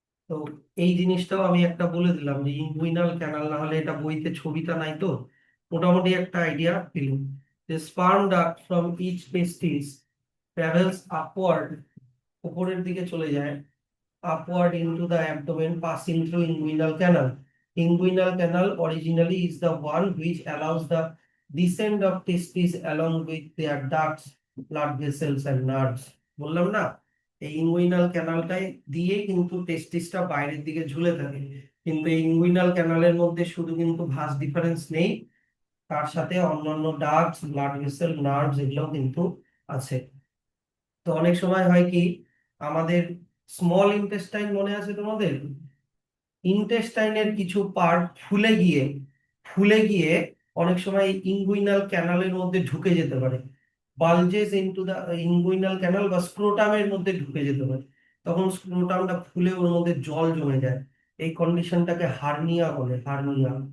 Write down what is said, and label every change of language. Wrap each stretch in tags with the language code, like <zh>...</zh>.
<bn>তো এই জিনিসটাও আমি একটা বলে দিলাম, যে ইনগুইনাল ক্যানাল, না হলে এটা বইতে ছবিটা নাই তো, মোটামুটি একটা আইডিয়া পেলুম।</bn> <en>যে sperm duct from each testis travels upward,</en> <bn>উপরের দিকে চলে যায়,</bn> <en>upward into the abdomen passing through inguinal canal. Inguinal canal originally is the one which allows the descent of testes along with their ducts, blood vessels and nerves.</en> <bn>বললাম না, এই inguinal ক্যানালটাই দিয়ে কিন্তু টেস্টিসটা বাইরের দিকে ঝুলে থাকে, কিন্তু এই ইনগুইনাল ক্যানালের মধ্যে শুধু কিন্তু ভাঁজ ডিফারেন্স নেই, তার সাথে অন্যান্য ডাক্টস, ব্লাড ভেসেল, নার্ভস এগুলোও কিন্তু আছে। তো অনেক সময় হয় কি, আমাদের স্মল ইন্টেস্টাইন মনে আছে তোমাদের, ইন্টেস্টাইনের কিছু পার্ট ফুলে গিয়ে অনেক সময় ইনগুইনাল ক্যানালের মধ্যে ঢুকে যেতে পারে,</bn> <en>bulges into the inguinal canal,</en> <bn>বা স্ক্রোটামের মধ্যে ঢুকে যেতে পারে, তখন স্ক্রোটামটা ফুলে ওর মধ্যে জল জমে যায়, এই কন্ডিশনটাকে হার্নিয়া বলে, হার্নিয়া।</bn>